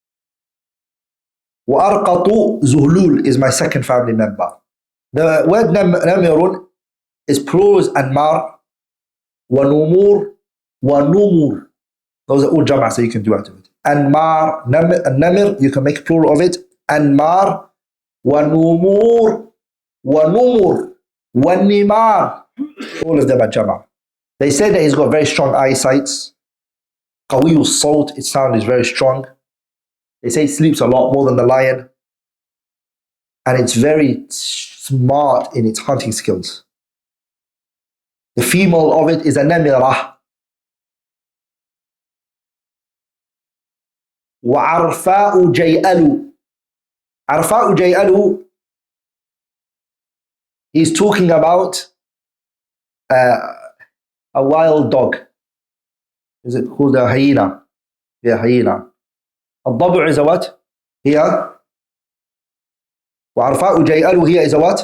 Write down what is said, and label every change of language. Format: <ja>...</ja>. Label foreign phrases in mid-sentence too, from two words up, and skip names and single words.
<ar>وَأَرْقَطُ زُهْلُول</ar> <en>is my second family member. The word namirun is plural anmar,</en> <ar>وَنُمُور, وَنُمُور.</ar> <en>Those are all jam'a, so you can do out of it.</en> <ar>أنمار، نمر,</ar> <en>you can make plural of it. Anmar,</en> <ar>وَنُمُور, وَنُمُور, وَنِمَار.</ar> <en>All of them are jam'a. They say that he's got very strong eyesight.</en> <ar>قوي الصوت,</ar> <en>its sound is very strong. They say it sleeps a lot more than the lion. And it's very smart in its hunting skills. The female of it is a namirah.</en> <ar>وَعَرْفَاءُ جَيْأَلُ. عَرْفَاءُ جَيْأَلُ,</ar> <en>he's talking about a wild dog. Is it called a hyena? Yeah, hyena. الضبع is a what? Here.</en> <ar>وعرفاء جيئل</ar> <en>here is a what?</en>